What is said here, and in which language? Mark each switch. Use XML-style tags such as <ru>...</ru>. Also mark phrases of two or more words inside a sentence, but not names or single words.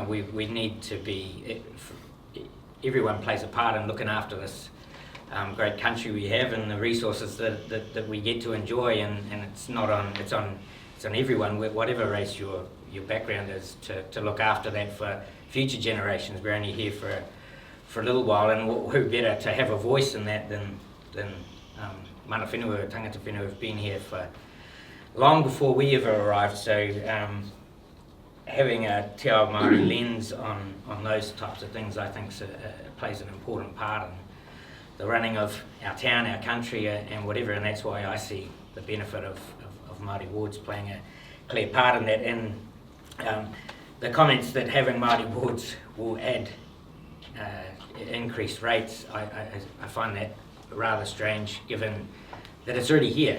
<en>We need to be, everyone plays a part in looking after this great country we have and the resources that we get to enjoy, and it's on everyone, whatever race your background is, to look after that for future generations. We're only here for a little while, and who better to have a voice in that than</en> <mi>mana whenua, tangata whenua</mi> <en>have been here for long before we ever arrived. So having a</en> <mi>te ao Māori</mi> <en>lens on those types of things, I think plays an important part in the running of our town, our country, and whatever, and that's why I see the benefit of Māori wards playing a clear part in that. And the comments that having Māori wards will add increased rates, I find that rather strange, given that it's already here.</en>